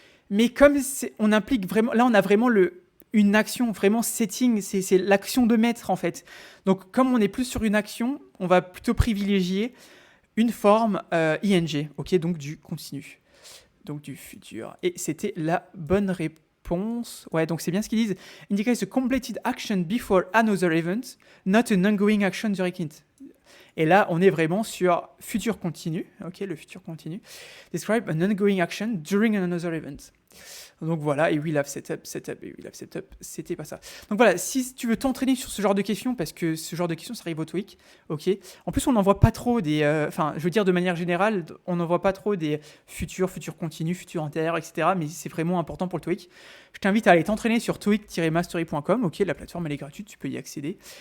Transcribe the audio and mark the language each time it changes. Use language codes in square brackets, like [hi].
[fr] Mais comme on implique vraiment, là on a vraiment une action, vraiment setting, c'est l'action de mettre en fait. Donc comme on est plus sur une action, on va plutôt privilégier une forme ing, ok, donc du continu, donc du futur. Et c'était la bonne réponse. Ouais, donc c'est bien ce qu'ils disent. [en] Indicates a completed action before another event, not an ongoing action during it. [fr] Et là, on est vraiment sur futur continu, ok, le futur continu. [en] Describe an ongoing action during another event. [fr] Donc voilà, et will have setup, et will have setup, c'était pas ça. Donc voilà, si tu veux t'entraîner sur ce genre de questions, parce que ce genre de questions, ça arrive au TOEIC, ok. En plus, on n'en voit pas trop je veux dire de manière générale, on n'en voit pas trop des futur continu, futur antérieur, etc. Mais c'est vraiment important pour le TOEIC. Je t'invite à aller t'entraîner sur toeic-mastery.com, ok, la plateforme elle est gratuite, tu peux y accéder.